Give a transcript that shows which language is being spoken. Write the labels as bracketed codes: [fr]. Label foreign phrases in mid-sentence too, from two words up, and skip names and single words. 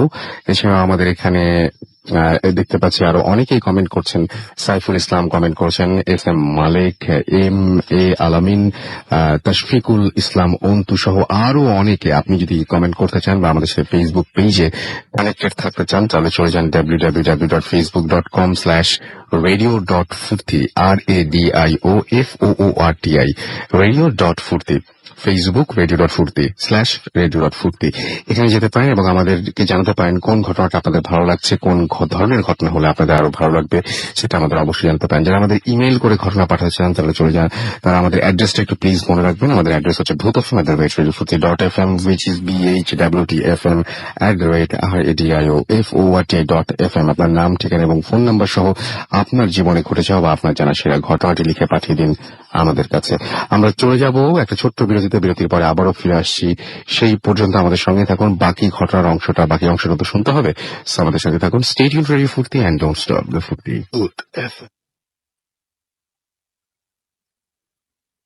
[bn] এছাড়াও আমাদের এখানে দেখতে পাচ্ছি আরো অনেকেই কমেন্ট করছেন। সাইফুল ইসলাম কমেন্ট করছেন, SM মালিক, MA আলামিন, তশফিকুল ইসলাম অন্তু সহ আরো অনেকে। আপনি যদি কমেন্ট করতে চান বা আমাদের সাথে ফেসবুক পেজে কানেক্টেড থাকতে চান তাহলে চলে যান www.facebook.com/radio.furti RADIOFOORTI radio.furti ফেসবুক radio.furti/radio.furti এখানে যেতে পারেন এবং আমাদেরকে জানাতে পারেন কোন ঘটনাটা আপনাদের ভালো লাগছে, কোন ধরনের ঘটনা হলে আপনাদের আরো ভালো লাগবে সেটা আমাদের অবশ্যই জানতে পারেন। যারা আমাদের ইমেইল করে ঘটনা পাঠাতে চান তাহলে চলে যান, তারা আমাদের অ্যাড্রেসটা একটু প্লিজ মনে রাখবেন। আমাদের অ্যাড্রেস হচ্ছে bhutfm@radio.fm [en] which is [bn] BHWTFM@radioFORTI.FM। আপনার নাম, ঠিকানা এবং ফোন নাম্বার সহ আপনার জীবনে ঘটে যাওয়া বা আপনার জানা সেরা ঘটনাটি লিখে পাঠিয়ে দিন আমাদের কাছে। আমরা চলে যাব একটা ছোট্ট বিরতির পরে আবারও ফিরে আসছি। সেই পর্যন্ত আমাদের সঙ্গে থাকুন, বাকি অংশটা তো শুনতে হবে। আমাদের সঙ্গে থাকুন। [en] stay tuned to Radio Furti and don't stop the Furti. Good effort.